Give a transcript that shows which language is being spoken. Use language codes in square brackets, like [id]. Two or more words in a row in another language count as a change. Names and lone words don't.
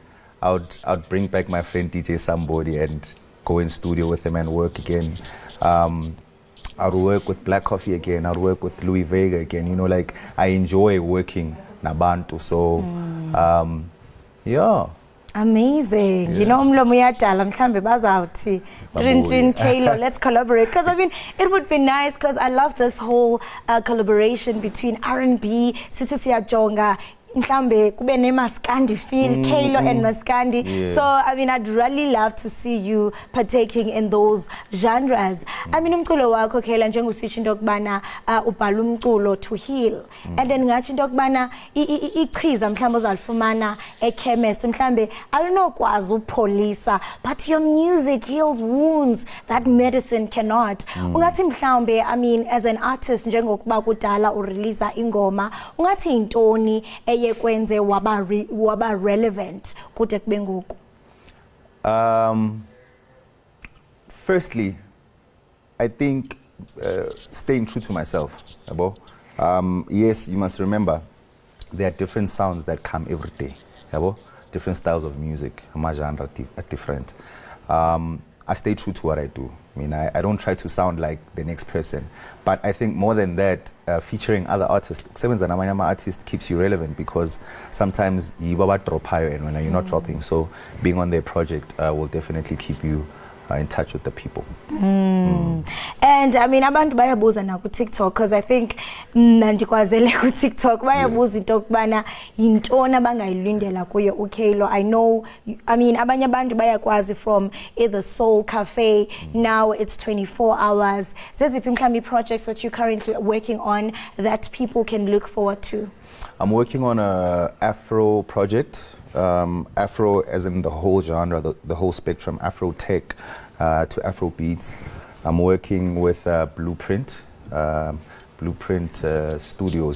[en] I would bring back my friend DJ Somebody and go in studio with him and work again. I would work with Black Coffee again. I would work with Louis Vega again. I enjoy working nabantu. So, yeah. Amazing. Yeah. [xh] Mlomo uyadala mhlambe bazawuthi Trin Kalo, [en] let's collaborate. Because I mean, it would be nice because I love this whole collaboration between R&B, [xh] sithi siyajonga mhlambe kube nemaskandi [en] feel Kalo and Maskandi. Yeah. So I mean, I'd really love to see you partaking in those genres. I mean, [xh] umculo wakho Kalo njengositsho into kubana ubhala umculo [en] to heal. And then [xh] ngathi into kubana ichiza mhlambe ozalifumana ekhemist mhlambe alinokwazi upholisa, [en] but your music heals wounds that medicine cannot. [xh] Ungathi mhlambe, [en] I mean, as an artist [xh] njengokuba kudala urelease ingoma, ungathi intoni yekwenze waba relevant kude kube ngoku? [en] Firstly, I think staying true to myself. Yes, you must remember there are different sounds that come every day. Different styles of music, my genre are different. I stay true to what I do. I mean, I don't try to sound like the next person. But I think more than that, featuring other artists, artist keeps you relevant because sometimes you drop higher and when you're not dropping. So being on their project will definitely keep you in touch with the people. And I mean, [xh] abantu bayabuza na ku TikTok [en] because I think [xh] nandikwazele ku TikTok bayabuza into kubana yintoni abangayilindela kuye uKalo. [en] I know, I mean, [xh] abanye abantu bayakwazi [en] from either Soul Cafe, now it's 24 hours. [xh] Zeziphi mhlambi [en] projects that you're currently working on that people can look forward to? I'm working on a Afro project. Afro as in the whole genre, the whole spectrum, Afro tech to Afro beats. I'm working with Blueprint, Blueprint Studios.